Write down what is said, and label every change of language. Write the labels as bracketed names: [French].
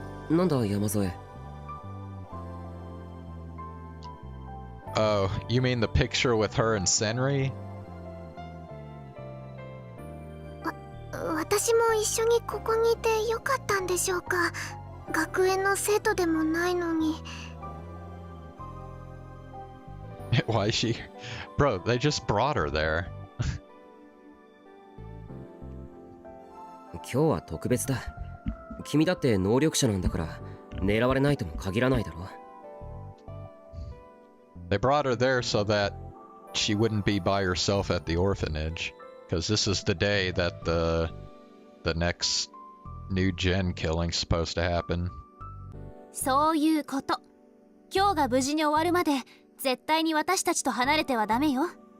[Japanese] なんだ山添。 [English] Oh, you mean the picture with her and Senri? [Japanese] 私も一緒にここにいてよかったんでしょうか。学園の生徒でもないのに。 [English] Why is she? Bro, they just brought her there. [Japanese] 今日は特別だ。君だって能力者なんだから狙われないとも限らないだろ。 [English] They brought her there so that she wouldn't be by herself at the orphanage, because this is the day that the next new gen killing's supposed to happen. [Japanese] そういうこと。今日が無事に終わるまで絶対に私たちと離れてはダメよ。はい。